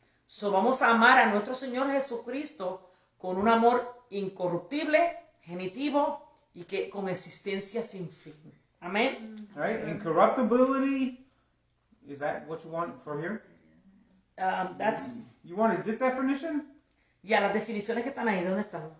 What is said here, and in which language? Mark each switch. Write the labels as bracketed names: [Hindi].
[Spanish] So vamos a amar a nuestro Señor Jesucristo con un amor incorruptible, genitivo y que con existencia sin fin. Amén. [English] All right, incorruptibility. Is that what you want from here? That's, You wanted this definition? [Spanish] ya, las definiciones que están ahí, ¿dónde están?